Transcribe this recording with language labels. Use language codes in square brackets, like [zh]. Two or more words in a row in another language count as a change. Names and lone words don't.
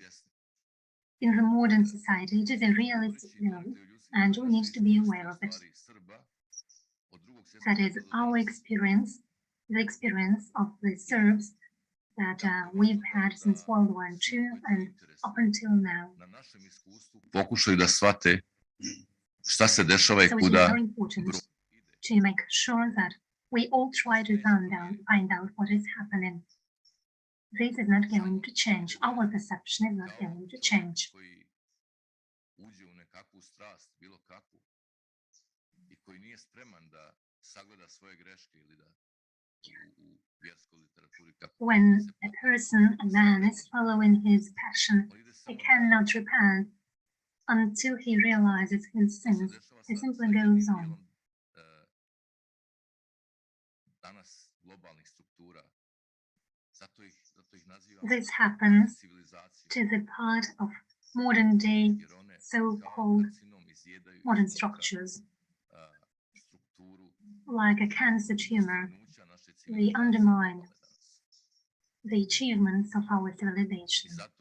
[en] In the modern society, it is a realistic goal and we need to be aware of it. That is our experience, the experience of the Serbs that we've had since World War II and up until now. [sr] Pokušaju da shvate šta se dešava i [en] So it is [sr] kuda [en] very important to make sure that we all try to find out what is happening. This is not going to change. Our perception is not going to change. [sr] uđe u nekakvu strast, bilo kakvu, i koji nije spreman da sagleda svoje greške ili da u vjerskoj literaturi [en] When a person, a man, is following his passion, he cannot repent until he realizes his sins. He simply goes on. [sr] danas globalnih struktura, zato ih nazivam [en] This happens to the part of modern day so-called modern structures. Like a cancer tumor, they undermine the achievements of our civilization.